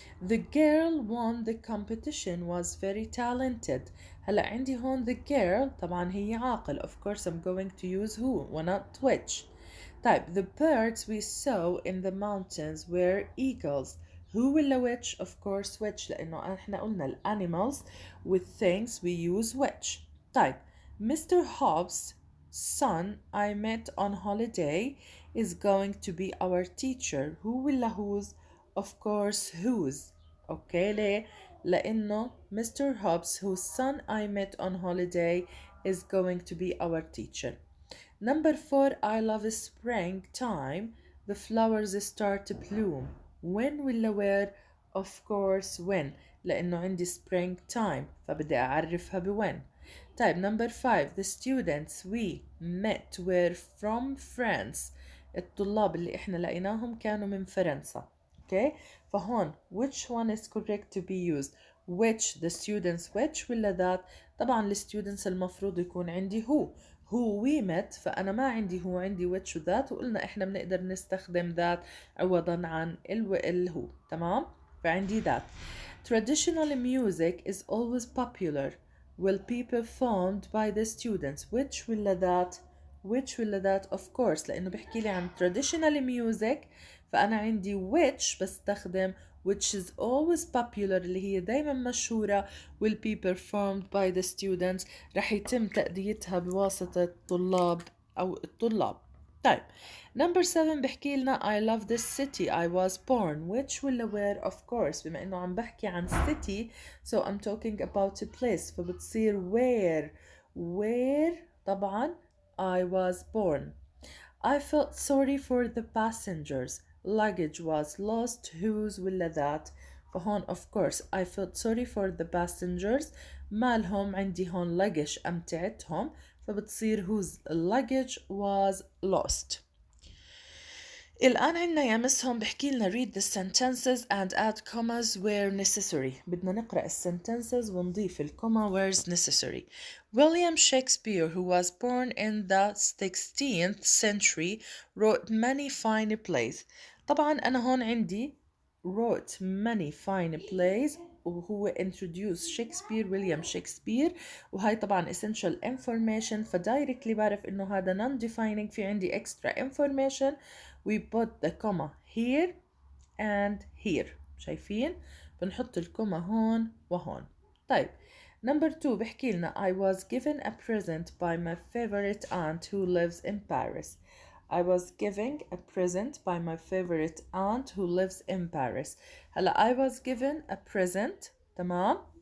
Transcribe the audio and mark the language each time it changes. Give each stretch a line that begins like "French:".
English: The girl won the competition was very talented.
Arabic: هلا عندي هون
English: the girl
Arabic: طبعا هي عاقل.
English: Of course I'm going to use who و not which.
Arabic: طيب
English: the birds we saw in the mountains were eagles. Who ولا which? Of course which
Arabic: لأنه احنا قلنا ال
English: animals with things we use which.
Arabic: طيب Mr.
English: Hobbs' son I met on holiday is going to be our teacher. Who ولا whose? Of course whose. Okay
Arabic: ليه؟ لأنه
English: Mr. Hobbs whose son I met on holiday is going to be our teacher. Number 4 I love springtime. The flowers start to bloom. When ولا where? Of course when
Arabic: لأنه عندي springtime فبدي أعرفها بوين. طيب
English: number 5 the students we met were from France.
Arabic: الطلاب اللي احنا لقيناهم كانوا من فرنسا. Okay. فهون
English: which one is correct to be used? Which the students which
Arabic: ولا that؟ طبعا ال students المفروض يكون عندي
English: who we met
Arabic: فأنا ما عندي هو عندي which و that وقلنا إحنا بنقدر نستخدم that عوضا عن الهو. تمام. فعندي that.
English: Traditional music is always popular will be performed by the students. Which ولا that? Which ولا that?
Arabic: Of course لأنه بحكي لي عن traditional music فأنا عندي which بستخدم
English: which is always popular اللي هي دايما مشهورة will be performed by the students
Arabic: رح يتم تأديتها بواسطة الطلاب أو الطلاب. طيب
English: number 7
Arabic: بحكي لنا
English: I love this city I was born. Which ولا where? Of course
Arabic: بما إنه عم بحكي عن
English: city so I'm talking about a place فبتصير where طبعا I was born. I felt sorry for the passengers. Luggage was lost. Whose ولا that?
Arabic: فهون
English: of course I felt sorry for the passengers.
Arabic: مالهم عندي هون luggage أمتعتهم فبتصير
English: whose luggage was lost.
Arabic: الآن عنا يا مس هون بحكي لنا
English: read the sentences and add commas where necessary.
Arabic: بدنا نقرأ sentences ونضيف الكوما
English: where necessary. William Shakespeare, who was born in the 16th century, wrote many fine plays.
Arabic: طبعا أنا هون عندي
English: wrote many fine plays
Arabic: وهو introduced Shakespeare William Shakespeare وهي طبعا
English: essential information
Arabic: فدايركتلي بعرف إنه هذا non-defining في عندي
English: extra information. We put the comma here and here.
Arabic: شايفين؟ بنحط الكوما هون وهون. طيب
English: number 2
Arabic: بحكي لنا
English: I was given a present by my favorite aunt who lives in Paris. I was giving a present by my favorite aunt who lives in Paris. هلا I was given a present.
Arabic: تمام.